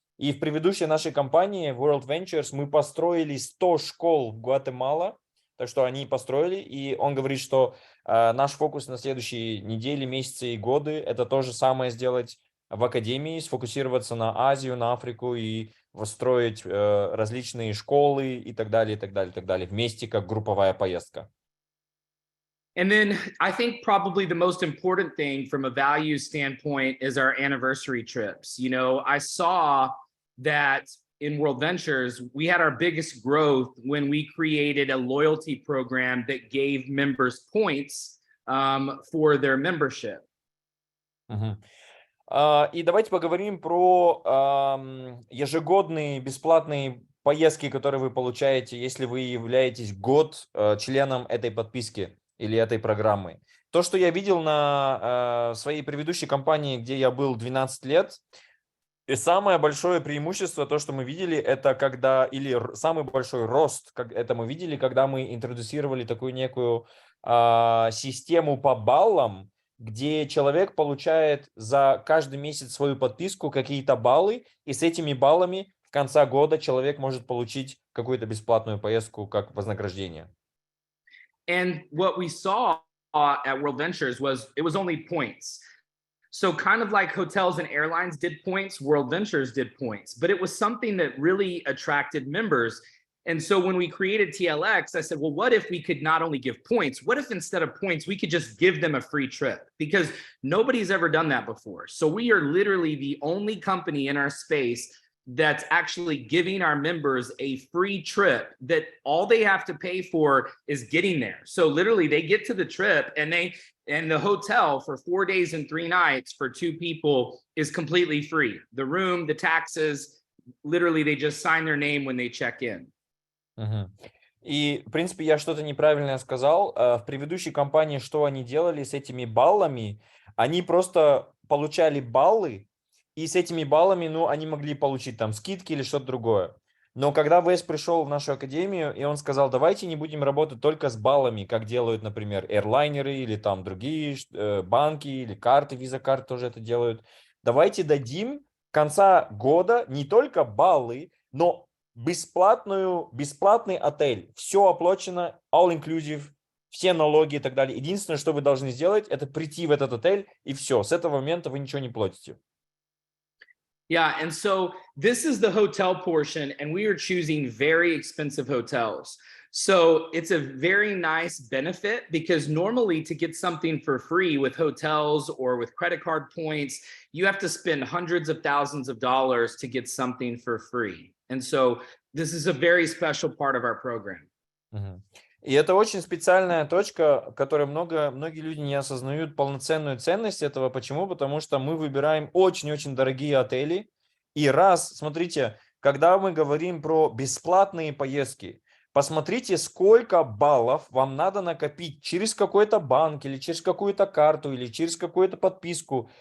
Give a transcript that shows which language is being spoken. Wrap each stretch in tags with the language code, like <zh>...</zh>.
<ru>И в предыдущей нашей компании World Ventures мы построили 100 школ в Гватемала, так что они построили, и он говорит, что наш фокус на следующие недели, месяцы и годы – это то же самое сделать в академии, сфокусироваться на Азию, на Африку и строить различные школы и так далее, и так далее, и так далее, вместе как групповая поездка.</ru> <en>And then I think probably the most important thing from a value standpoint is our anniversary trips. You know, I saw that in World Ventures, we had our biggest growth when we created a loyalty program that gave members points for their membership. И давайте поговорим про ежегодные бесплатные поездки, которые вы получаете, если вы являетесь год членом этой подписки или этой программы. То, что я видел на своей предыдущей компании, где я был 12 лет, и самое большое преимущество, то, что мы видели, это когда, или самый большой рост, это мы видели, когда мы интродуцировали такую некую систему по баллам, где человек получает за каждый месяц свою подписку какие-то баллы, и с этими баллами в конце года человек может получить какую-то бесплатную поездку как вознаграждение. And what we saw at World Ventures was it was only points. So kind of like hotels and airlines did points, World Ventures did points, but it was something that really attracted members. And so when we created TLX, I said, well, what if we could not only give points? What if instead of points, we could just give them a free trip? Because nobody's ever done that before. So we are literally the only company in our space that's actually giving our members a free trip that all they have to pay for is getting there. So literally they get to the trip and the hotel for 4 days and 3 nights for 2 people is completely free. The room, the taxes, literally they just sign their name when they check in.</en> <ru>И, в принципе, я что-то неправильное сказал. В предыдущей компании что они делали с этими баллами? Они просто получали баллы, и с этими баллами, ну, они могли получить там скидки или что-то другое. Но когда Вес пришел в нашу академию, и он сказал, давайте не будем работать только с баллами, как делают, например, эйрлайнеры или там другие банки или карты, виза-карты тоже это делают. Давайте дадим в конце года не только баллы, но бесплатный отель. Все оплачено,</ru> <en>all inclusive,</en> <ru>все налоги и так далее. Единственное, что вы должны сделать, это прийти в этот отель, и все. С этого момента вы ничего не платите.</ru> <en>Yeah, and so this is the hotel portion, and we are choosing very expensive hotels. So it's a very nice benefit because normally to get something for free with hotels or with credit card points, you have to spend hundreds of thousands of dollars to get something for free. And so this is a very special part of our program.</en> <ru>И это очень специальная точка, которой многие люди не осознают полноценную ценность этого. Почему? Потому что мы выбираем очень-очень дорогие отели. И смотрите, когда мы говорим про бесплатные поездки, посмотрите, сколько баллов вам надо накопить через какой-то банк или через какую-то карту или через какую-то подписку.</ru>